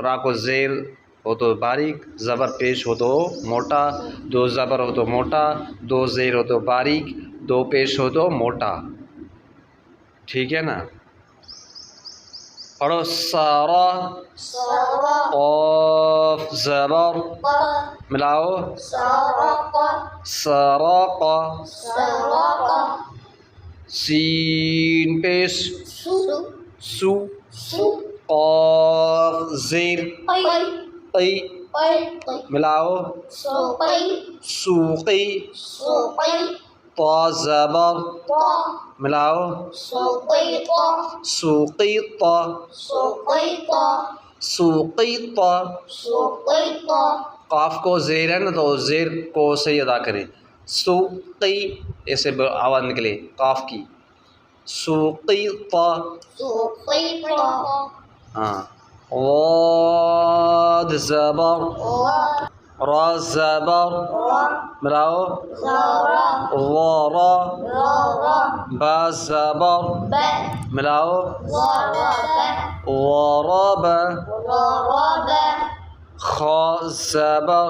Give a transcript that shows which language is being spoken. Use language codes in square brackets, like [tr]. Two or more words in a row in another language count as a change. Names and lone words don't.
[ur] را کو زیر ہو تو باریک، زبر پیش ہو تو موٹا، دو زبر ہو تو موٹا، دو زیر ہو تو باریک، دو پیش ہو تو موٹا، ٹھیک ہے نا. پڑھو سارا، سارا قاف زبر، ملاؤ، سرق سرق، سرق سین پیش، سو سو، سو قاف زیر، قي قی، قي ملاؤ، سوقي سوقی، سوقي طا زبر، طا ملاؤ، سوقيط سوقیط، سوقيط سوقیط. سوقيط قاف کو زیر ہے نا تو زیر کو صحیح ادا کریں. سوقی ایسے آواز نکلے قاف کی. سوقیط. سوقيط ہاں. واد زبر، را زبر، ملاؤ، زرا ورا، زرا با زبر، ب ملاؤ، ضرب ورب، ضرب خا زبر،